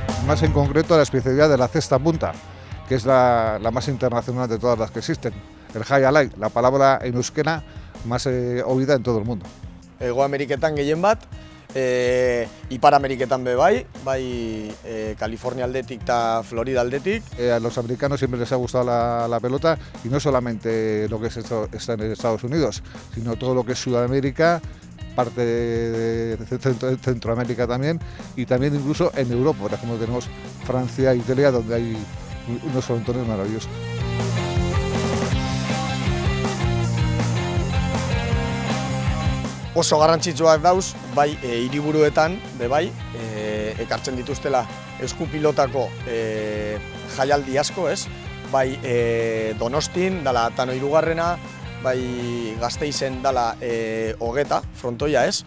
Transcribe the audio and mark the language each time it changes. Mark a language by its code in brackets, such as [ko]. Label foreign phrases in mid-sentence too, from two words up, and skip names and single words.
[es] más en concreto la especialidad de la cesta punta, que es la más internacional de todas las que existen. El high alai, la palabra en euskera más oída en todo el mundo. [eu] Hego Ameriketan gehien bat, Ipar Ameriketan be bai, California aldetik eta Florida aldetik. [es] A los americanos siempre les ha gustado la pelota, y no solamente lo que está en Estados Unidos, sino todo lo que es Sudamérica, parte de Centroamérica también, y también incluso en Europa. Por ejemplo, tenemos Francia e Italia, donde hay unos frontones maravillosos. [eu] Oso garrantzitsuak dauz, bai hiriburuetan, bai, ekartzen dituztela eskupilotako jaialdi asko, ez? Bai Donostin, dala Tano Hirugarrena, bai Gasteizen dala Hogeta, frontoia, ez?